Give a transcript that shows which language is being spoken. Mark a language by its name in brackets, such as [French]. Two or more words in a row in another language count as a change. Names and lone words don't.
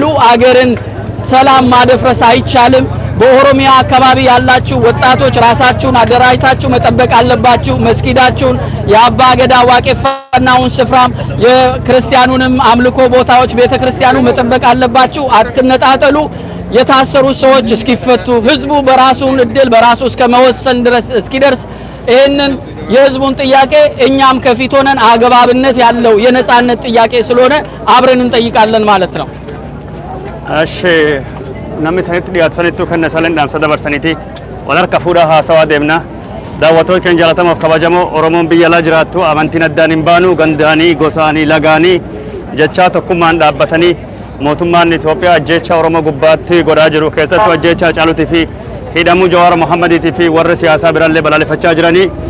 [Amharic] አገርን ሰላም ማደፍረስ አይቻልም። በኦሮሚያ አካባቢ ያላችሁ ወጣቶች ራሳችሁን አደራጅታችሁ መጠበቅ አለባችሁ። መስጊዳችሁን፣ የአባ ገዳ ዋቄፈናውን ስፍራም የክርስቲያኑንም አምልኮ ቦታዎች ቤተክርስቲያኑ መጠበቅ አለባችሁ። አትነጣጠሉ። የታሰሩ ሰዎች እስኪፈቱ ህዝቡ በራሱን እድል በራሱ እስከ መወሰን ድረስ እስኪደርስ ይህንን የህዝቡን ጥያቄ እኛም ከፊት ሆነን አግባብነት ያለው የነጻነት ጥያቄ ስለሆነ አብረን እንጠይቃለን ማለት ነው። [Oromo] እሺ namni sanitti dhiyaatu sanittuu kenna salen dhaamsa dabarsaniiti wal harka fuudhaa haasawaa deemna. Daawwattoota keenya jaalatamaaf kabajamoo Oromoon biyya alaa jiraattu amantiin addaan hin baanu gandaanii gosaanii lagaanii jechaa tokkummaan dhaabbatanii mootummaan Itoophiyaa ajjeechaa Oromoo gubbaatti godhaa jiru keessattuu ajjeechaa Hacaaluutii fi hidhamuu Jawaar Mohammadiitii fi warra siyaasaa biraallee balaaleffachaa jiranii